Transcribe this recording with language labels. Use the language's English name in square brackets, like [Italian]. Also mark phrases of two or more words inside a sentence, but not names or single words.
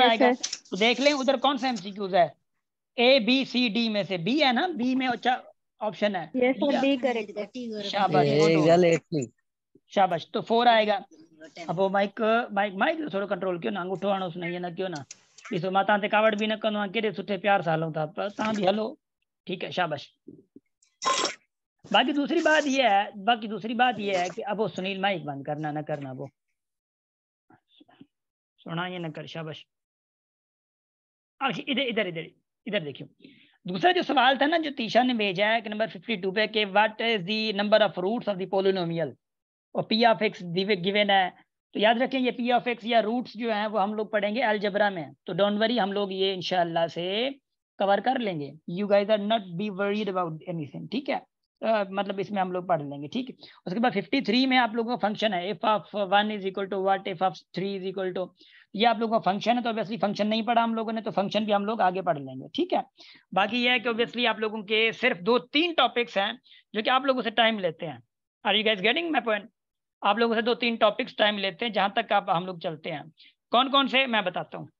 [Urdu] یس آئے گا. سر. تو دیکھ لیں ادھر کون سا ایم سی کیوز ہے، اے بی سی ڈی میں سے بی ہے نا، بی میں اچھا آپشن ہے. [English] yes sir, [Urdu] بی کریکٹ ہے. شاباش شاباش، تو 4 آئے گا. اب وہ مائیک مائیک مائیک تھوڑا کنٹرول کیوں نا, [Sindhi] अंगूठो आणो उसने ये ना क्यों ना ॾिसो मां तव्हां ते कावड़ बि न कंदो आहियां, केॾे सुठे प्यार सां हलूं था, पर तव्हां बि हलो, [Urdu] ٹھیک ہے شاباش. باقی دوسری بات یہ ہے کہ اب وہ سنیل مائیک بند کرنا نہ کرنا، وہ سنا یہ نہ کر، شاباش. ادھر ادھر ادھر ادھر دیکھیو، دوسرا جو سوال تھا نا جو تیشا نے بھیجا ہے کہ نمبر 52 پے، کہ [English] what is the number of roots of the polynomial [Urdu] اور [English] p of x given [Urdu] ہے. تو یاد رکھیں یہ [English] p of x [Urdu] یا روٹس جو ہیں وہ ہم لوگ پڑھیں گے الجبرا میں، تو [English] don't worry, [Urdu] ہم لوگ یہ ان شاء اللہ سے کور کر لیں گے. [English] you guys are not be worried about anything, [Urdu] ٹھیک ہے. مطلب اس میں ہم لوگ پڑھ لیں گے، ٹھیک ہے. اس کے بعد 53 میں آپ لوگوں کا فنکشن ہے, [English] if of 1 is equal to what, if of 3 is equal to, [Urdu] یہ آپ لوگوں کا فنکشن ہے. تو آبوئسلی فنکشن نہیں پڑھا ہم لوگوں نے، تو فنکشن بھی ہم لوگ آگے پڑھ لیں گے، ٹھیک ہے. باقی یہ ہے کہ آبوئسلی آپ لوگوں کے صرف 2-3 ٹاپکس ہیں جو کہ آپ لوگوں سے ٹائم لیتے ہیں. [English] are you guys getting my point? [Urdu] آپ لوگوں سے 2-3 ٹاپکس ٹائم لیتے ہیں، جہاں تک آپ ہم لوگ چلتے ہیں. کون کون سے میں بتاتا ہوں.